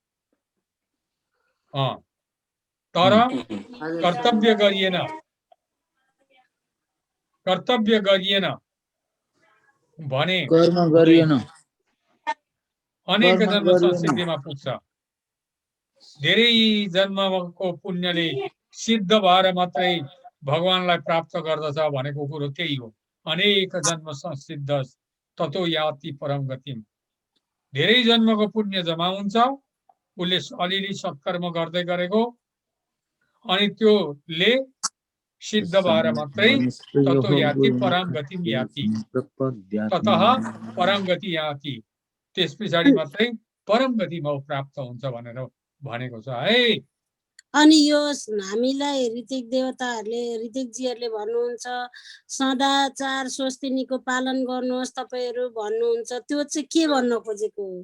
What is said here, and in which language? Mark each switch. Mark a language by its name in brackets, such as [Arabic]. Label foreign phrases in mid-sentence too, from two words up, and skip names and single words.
[Nepali] तर कर्तव्य गरिएन, कर्तव्य गरिएन भने अनेक जन्म संसिद्धिमा पुग्छ। धेरै जन्मको पुण्यले सिद्ध भएर मात्रै भगवानलाई प्राप्त गर्दछ भनेको कुरो त्यही हो। [Sanskrit] अनेक जन्म संसिद्ध ततो याति परम गतिम। [Nepali] धेरै जन्मको पुण्य जम्मा हुन्छ, उसले अलिअलि सत्कर्म गर्दै गरेको, अनि त्योले सिद्ध भएर मात्रै [Sanskrit] ततो याति परम गतिम याति, ततः परम गति याति, [Nepali] त्यस पछाडि मात्रै परम गति म प्राप्त हुन्छ भनेर भनेको छ है। अनि यो हामीलाई ऋतिक देवताहरूले ऋतिकजीहरूले भन्नुहुन्छ सदाचार स्वस्तिनीको पालन गर्नुहोस् तपाईहरू भन्नुहुन्छ, त्यो चाहिँ के भन्न खोजेको हो?